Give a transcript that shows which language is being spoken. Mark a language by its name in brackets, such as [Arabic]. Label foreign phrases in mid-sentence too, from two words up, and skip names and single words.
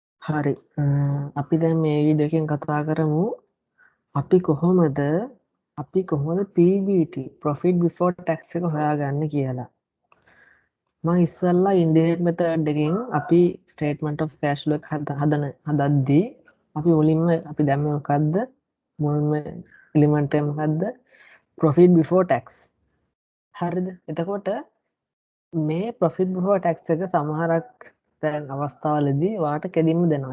[Sinhala] හරි. අපි දැන් මේ වීඩියෝ එකෙන් කතා කරමු අපි කොහොමද [English] PBT profit before tax [Sinhala] එක හොයාගන්නේ කියලා. මම ඉස්සෙල්ලා [English] indirect method [Sinhala] එකෙන් අපි [English] statement of cash flow [Sinhala] එක හදද්දී අපි මුලින්ම අපි දැම්මේ මොකද්ද? මුලින්ම element එක මොකද්ද? [English] profit before tax. [Sinhala] හරිද? එතකොට මේ [English] profit before tax [Sinhala] එක සමහරක් දැන් අවස්ථාවලදී ඔයාට කෙලින්ම දෙනවා.